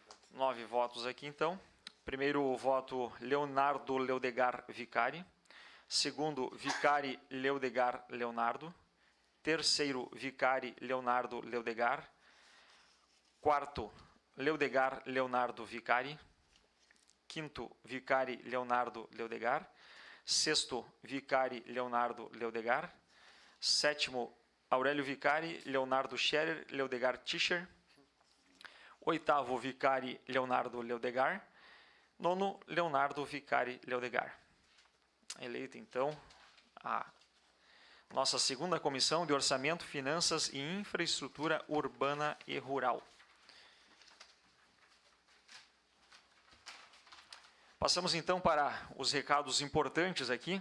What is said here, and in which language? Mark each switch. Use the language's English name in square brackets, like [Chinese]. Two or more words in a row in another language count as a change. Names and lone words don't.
[Portuguese] 9 votos aqui, então. Primeiro voto, Leonardo Leodegar Vicari. Segundo, Vicari Leodegar Leonardo. Terceiro, Vicari Leonardo Leodegar. Quarto, Leodegar Leonardo Vicari. Quinto, Vicari Leonardo Leodegar. Sexto, Vicari Leonardo Leodegar. Sétimo, Aurélio Vicari Leonardo Scherer Leodegar Tischer. Oitavo, Vicari Leonardo Leodegar. Nono, Leonardo Vicari Leodegar. Eleita, então, a nossa segunda comissão de Orçamento, Finanças e Infraestrutura Urbana e Rural. Passamos, então, para os recados importantes aqui.